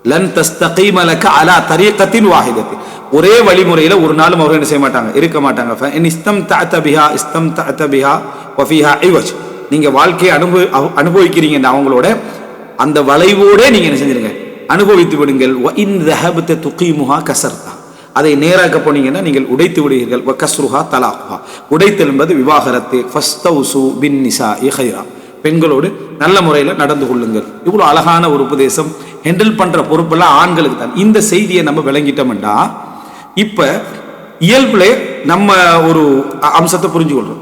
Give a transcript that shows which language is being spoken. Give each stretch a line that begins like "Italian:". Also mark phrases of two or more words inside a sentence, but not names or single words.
Arabic: لن تستقيم لك على طريقة واحدة,
Tamil: ஒரே வழிமுறையில ஒரு நாளும் அவர்கள் என்ன செய்ய மாட்டாங்க, இருக்க மாட்டாங்க.
Arabic: استمتعت بها وفيها عوج,
Tamil: நீங்க வாழ்க்கையை அனுபவிக்கிறீங்க அவங்களோட, அந்த வளைவோட நீங்க என்ன செஞ்சிருங்க, அனுபவித்து விடுங்கள்.
Arabic: وإن ذهبت تقيمها كسرتها,
Tamil: அதை நேராக்க போனீங்கன்னா நீங்கள் உடைத்து விடுவீர்கள்.
Arabic: وكسرها طلاقها,
Tamil: உடைத்தல் என்பது விவாகரத்து.
Arabic: فاستوصوا بالنساء خيرا,
Tamil: பெண்களோடு நல்ல முறையில் நடந்து கொள்ளுங்கள். இவ்வளோ அழகான ஒரு உபதேசம். ஹேண்டில் பண்ற பொறுப்பெல்லாம் ஆண்களுக்கு தான். இந்த செய்தியை நம்ம விளங்கிட்டோம்டா இப்ப இயல்புல நம்ம ஒரு அம்சத்தை புரிஞ்சுக்கொள்றோம்.